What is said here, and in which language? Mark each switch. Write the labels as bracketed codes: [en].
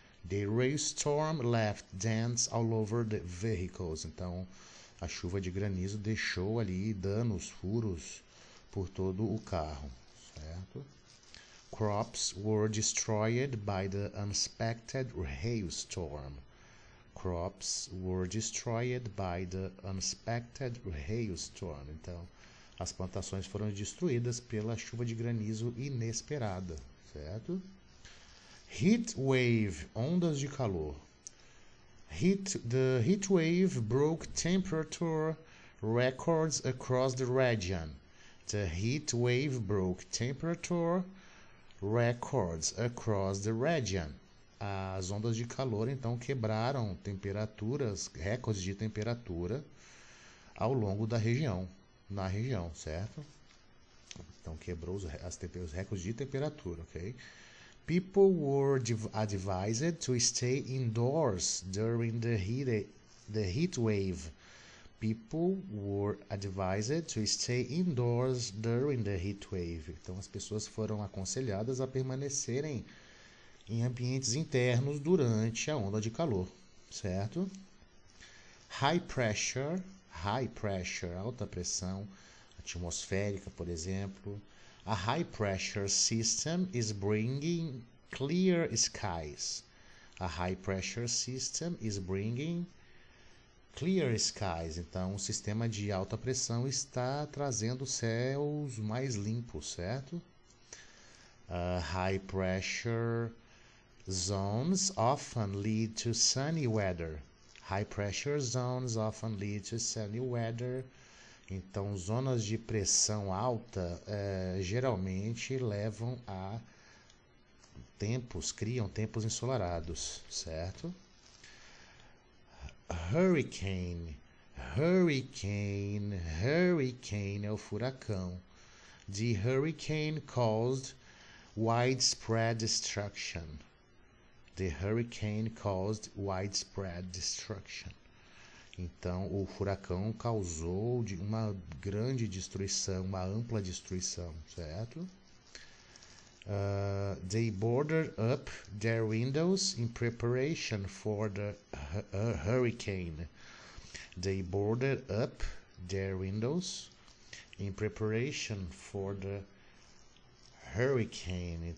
[en] The rainstorm left dents all over the vehicles. [pt] Então, a chuva de granizo deixou ali danos, furos por todo o carro, certo? [en] Crops were destroyed by the unexpected hailstorm. Crops were destroyed by the unexpected hailstorm. [pt] Então, as plantações foram destruídas pela chuva de granizo inesperada, certo? Heat wave, ondas de calor. [en] The heat wave broke temperature records across the region. The heat wave broke temperature records across the region. [pt] As ondas de calor, então, quebraram recordes de temperatura ao longo da região, na região, certo? Então, quebrou os recordes de temperatura, ok? [en] People were advised to stay indoors during the heat wave. People were advised to stay indoors during the heat wave. [pt] Então, as pessoas foram aconselhadas a permanecerem em ambientes internos durante a onda de calor, certo? High pressure, alta pressão atmosférica, por exemplo. [en] A high pressure system is bringing clear skies. A high pressure system is bringing clear skies. [pt] Então, o sistema de alta pressão está trazendo céus mais limpos, certo? [en] High pressure zones often lead to sunny weather. High pressure zones often lead to sunny weather. [pt] Então, zonas de pressão alta geralmente levam a criam tempos ensolarados, certo? Hurricane é o furacão. [en] The hurricane caused widespread destruction. The hurricane caused widespread destruction. [pt] Então, o furacão causou uma grande destruição, uma ampla destruição, certo? [en] They boarded up their windows in preparation for the hurricane. They boarded up their windows in preparation for the hurricane.